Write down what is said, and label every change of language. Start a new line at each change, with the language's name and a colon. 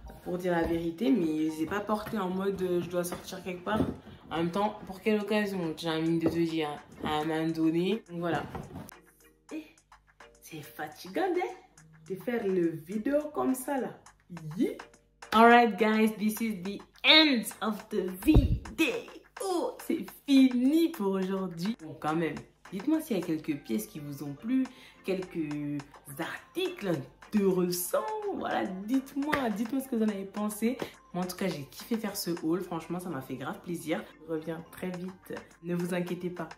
French: pour dire la vérité, mais je les ai pas portés en mode je dois sortir quelque part. En même temps, pour quelle occasion? J'ai envie de te dire à un moment donné. Donc voilà. Et c'est fatigant, hein, de faire le vidéo comme ça là.
English: Yeah. Alright guys, this is the end of the video.
French: Oh, c'est fini pour aujourd'hui. Bon, quand même, dites-moi s'il y a quelques pièces qui vous ont plu, quelques articles intéressants. Voilà, dites-moi ce que vous en avez pensé. Moi, en tout cas, j'ai kiffé faire ce haul. Franchement, ça m'a fait grave plaisir. Je reviens très vite. Ne vous inquiétez pas.